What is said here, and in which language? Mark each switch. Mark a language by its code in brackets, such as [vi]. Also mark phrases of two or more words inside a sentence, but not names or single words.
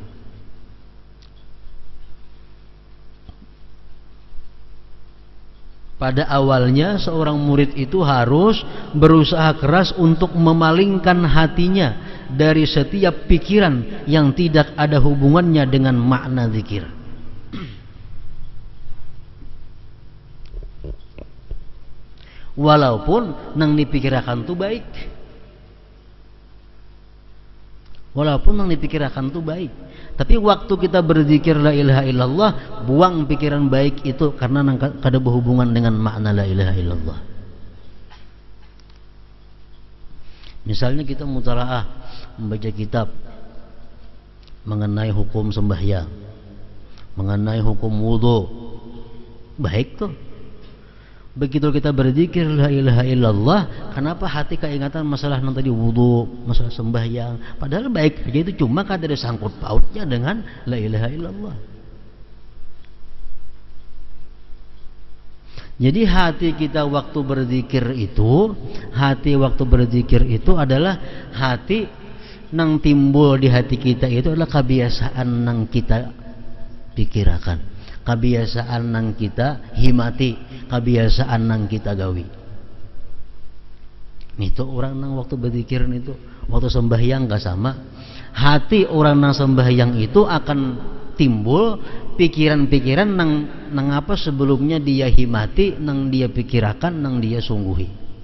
[id] Pada awalnya seorang murid itu harus berusaha keras untuk memalingkan hatinya dari setiap pikiran yang tidak ada hubungannya dengan makna zikir. [bjn] Walaupun nang dipikirkan tuh baik, walaupun nang dipikirkan tuh baik, tapi waktu kita berzikir [ar] لا إله إلا الله, [bjn] buang pikiran baik itu karena nang kada berhubungan dengan makna [ar] لا إله إلا الله. [id] Misalnya kita mutalaah membaca kitab mengenai hukum sembahyang, mengenai hukum wudu, baik tuh. Begitu kita berzikir [ar] لا إله إلا الله, [id] kenapa hati keingatan masalah yang tadi wudu, masalah sembahyang, padahal baik aja itu, cuma kada ada sangkut pautnya dengan [ar] لا إله إلا الله. [bjn] Jadi hati kita waktu berzikir itu, hati waktu berzikir itu adalah hati nang timbul di hati kita itu adalah kebiasaan nang kita pikirkan, kebiasaan nang kita himati, kebiasaan nang kita gawi. Itu orang nang waktu berzikir itu, waktu sembahyang gak sama. Hati orang nang sembahyang itu akan timbul pikiran-pikiran nang apa sebelumnya dia himati, nang dia pikirakan, nang dia sungguhi.